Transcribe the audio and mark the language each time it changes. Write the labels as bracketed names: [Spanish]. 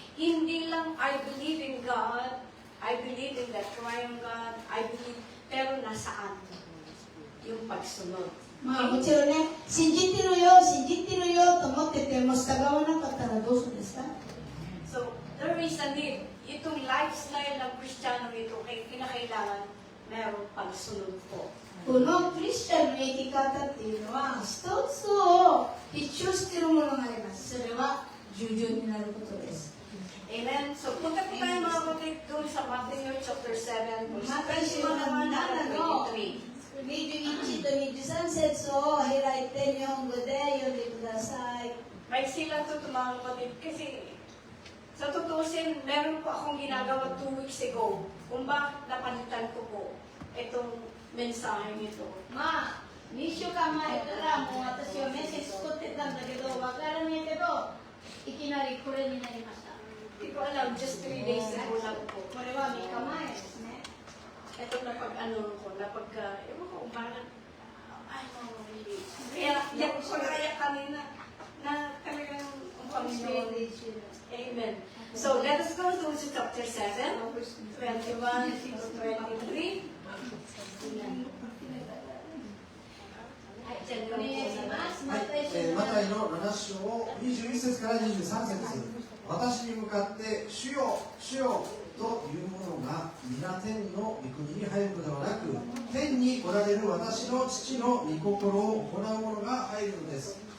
[Filipino] Hindi lang [English] I believe in God, I believe in the triune God, I believe, [Filipino] pero nasaan? Yung pagsunod. [Japanese] まあもちろんね、信じてるよと思ってても従わなかったらどうするんですか？ [English] So, there is a need. [Filipino] Itong lifestyle ng Kristiyano ito, kinakailangan meron pagsunod po. [Japanese] このクリスチャンの生き方っていうのは一つを必要しているものがあります。それは従順になることです。 [Filipino] Amen? So, punta po tayo mga kapatid doon sa Matthew chapter 7, verse 21 naman hanggang 23. [Japanese] 21と23節を開いて日本語で読んでください。 [Filipino] May sila to mga kapatid kasi sa tutusin, meron po akong ginagawa 2 weeks ago kung bakit napalitan ko po itong mensahe nito. [Japanese] まあ2週間前からもう私はメッセージ作ってたんだけどわからないけどいきなりこれになりました。 [Filipino] Hindi ko alam, [English] just 3 days ago [Filipino] lang po. [Japanese] これは3日前ですね。 [Filipino] Ito napag-ano ko, ewan ko kung bakit, [English] I don't know really. [Filipino] Kaya, yan ko kaya kanina, na talagang ang Panginoon. Amen. [English] So, let us go to chapter 7, 21 to 23. [Filipino] Diyan [Japanese] お願いします。マタイマタイの7章21節から23節、私に向かって主よ主よというものが皆天の御国に入るのではなく、天におられる私の父の御心を行う者が入るのです。